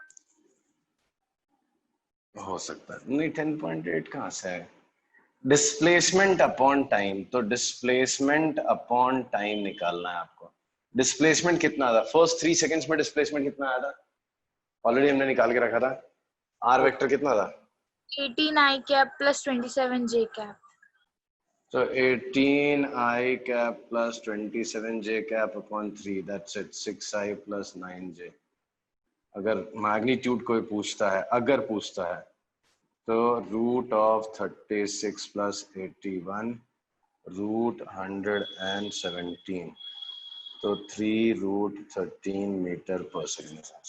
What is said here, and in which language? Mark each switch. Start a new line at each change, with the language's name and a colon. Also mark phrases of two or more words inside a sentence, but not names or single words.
Hindi: हो सकता है, नहीं 10.8 कहां से है?
English: displacement upon time, तो displacement upon time
Hindi: निकालना है आपको। डिस्प्लेसमेंट कितना था
English: first 3 seconds
Hindi: में? डिस्प्लेसमेंट कितना आया था? ऑलरेडी हमने निकाल के रखा था।
English: R vector
Hindi: कितना था?
English: 18 i cap plus 27 j cap। So 18 I cap plus 27 j cap upon 3, that's it, 6 I plus 9 j।
Hindi: अगर मैग्नीट्यूड कोई पूछता है, अगर पूछता है, तो
English: root of 36 plus 81 root 117,
Hindi: तो
English: 3 root 13 metre per second.